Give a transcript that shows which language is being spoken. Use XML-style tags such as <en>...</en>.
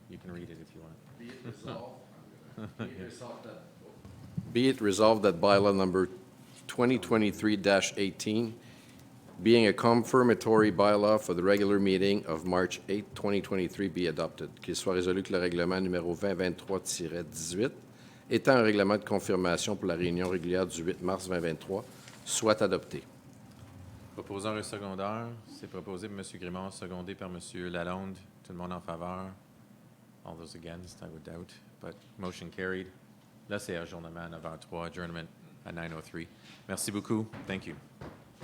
<en>You can read it if you want. Be it resolved that bylaw number 2023-18 being a confirmatory bylaw for the regular meeting of March 8, 2023 be adopted.</en> <fr>Qu'il soit résolu que le règlement numéro 2023-18, étant un règlement de confirmation pour la réunion régulière du 8 mars 2023, soit adopté. Proposeur et secondaire, c'est proposé par M. Grimard, secondé par M. Lalonde. Tout le monde en faveur?</fr> <en>All those against, I would doubt, but motion carried.</en> <fr>Là, c'est ajournement à 9h03, adjournment à 9:03. Merci beaucoup.</fr> <en>Thank you.</en>